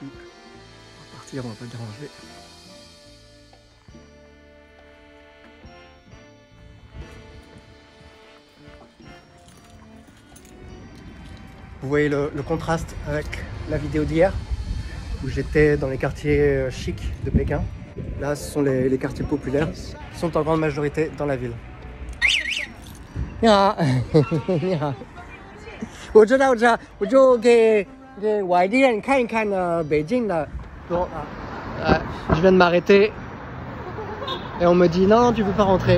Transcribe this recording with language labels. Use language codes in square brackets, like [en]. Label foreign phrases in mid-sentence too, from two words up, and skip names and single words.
[fr] On va partir, on va pas déranger. Vous voyez le contraste avec la vidéo d'hier où j'étais dans les quartiers chics de Pékin. Là, ce sont les quartiers populaires qui sont en grande majorité dans la ville. [zh] 你好，你好，我知道，我就给外地人看一看北京的。 [fr] Bon, je viens de m'arrêter et on me dit non, tu peux pas rentrer.